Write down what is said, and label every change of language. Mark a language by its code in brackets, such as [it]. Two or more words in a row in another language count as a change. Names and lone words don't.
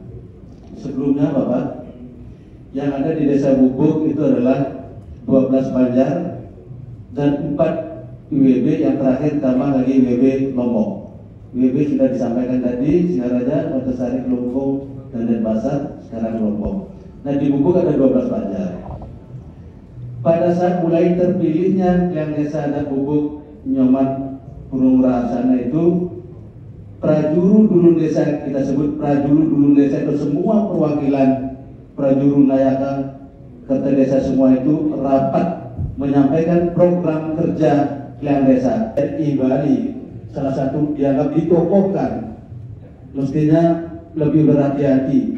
[id] Sebelumnya Bapak, yang ada di Desa Bubuk itu adalah 12 Banjar dan 4 IWB, yang terakhir tambah lagi IWB Lombok. IWB sudah disampaikan tadi, Singaraja, Antasari, Kelungkung, dan Denpasar, sekarang Lombok. Nah di Bubuk ada 12 Banjar. Pada saat mulai terpilihnya yang desa adat Bubuk Nyoman Purung Rahasana itu, prajuru dulun desa, kita sebut prajuru dulun desa itu semua perwakilan prajuru Nayaka Kerta Desa semua itu rapat menyampaikan program kerja yang desa. RI Bali salah satu dianggap ditokohkan, mestinya lebih berhati-hati.